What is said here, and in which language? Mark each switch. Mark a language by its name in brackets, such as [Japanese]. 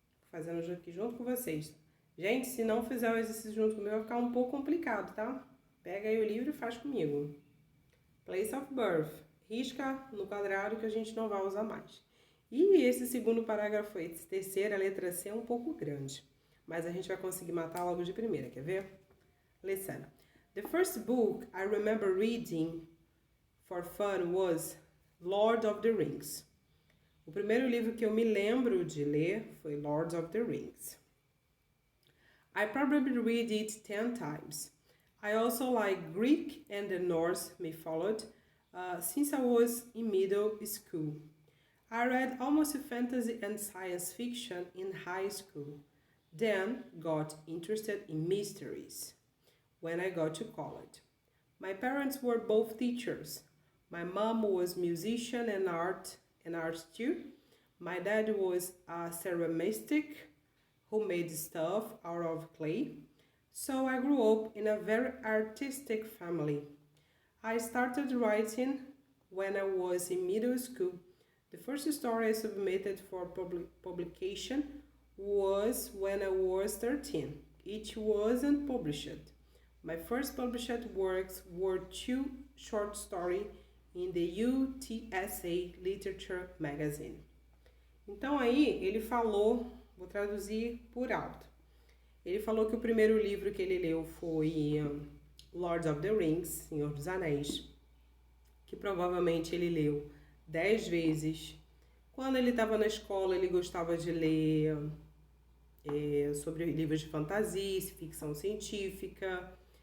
[Portuguese] Fazendo aqui junto com vocês. Gente, se não fizer o exercício junto comigo, vai ficar um pouco complicado, tá? Pega aí o livro e faz comigo. [English] Place of birth. [Portuguese] Risca no quadrado que a gente não vai usar mais. E esse segundo parágrafo aí, esse terceiro, a letra C é um pouco grande. Mas a gente vai conseguir matar logo de primeira, quer ver? [English] Listen. The first book I remember reading for fun was Lord of the Rings. [Portuguese] O primeiro livro que eu me lembro de ler foi Lord of the Rings. [English] I probably read it 10 times. I also like Greek and the Norse mythology since I was in middle school. I read almost fantasy and science fiction in high school, then got interested in mysteries when I got to college. My parents were both teachers. My mom was musician and art too. My dad was a ceramist who made stuff out of clay. So I grew up in a very artistic family. I started writing when I was in middle school. The first story I submitted for publication was when I was 13. It wasn't published. My first published works were 2 short stories in the UTSA Literature Magazine. [Portuguese] Então aí ele falou, vou traduzir por alto. Ele falou que o primeiro livro que ele leu foi Lord of the Rings, Senhor dos Anéis, que provavelmente ele leu 10 vezes. Quando ele estava na escola, ele gostava de ler sobre livros de fantasia, ficção científica.